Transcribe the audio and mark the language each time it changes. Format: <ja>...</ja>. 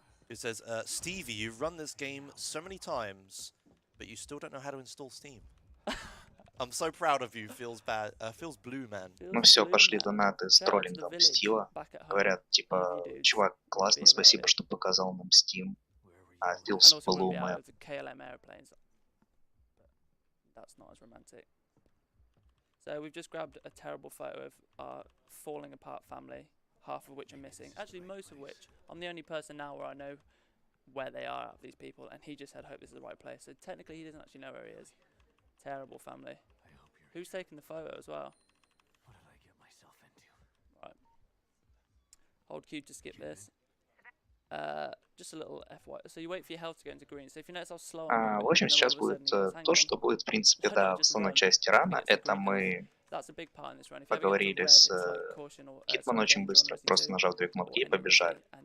<en>Who says, Stevie, you've run this game so many times, but you still don't know how to install Steam. I'm so proud of you, feels bad. Feels blue, man.</en> <ru>Ну все, пошли донаты с троллингом Стива. Говорят, типа, чувак, классно, спасибо, что показал нам Steam.</ru> <en>Feels blue, man. That's not as romantic. So we've just grabbed a terrible photo of our falling apart family, half of which are missing. Actually, most of which. I'm the only person now where I know where they are out of these people, and he just said, hope this is the right place. So technically, he doesn't actually know where he is. Terrible family. Who's taking the photo as well? What did I get myself into? Right. Hold Q to skip this. Just a little FY. So you wait for your health to go into green. So if you notice how slow I'm</en> <ru>в общем, сейчас будет то, что будет, в принципе, да, в основной части рана. Это мы поговорили с Китман очень быстро, просто нажав две кнопки и побежали.</ru>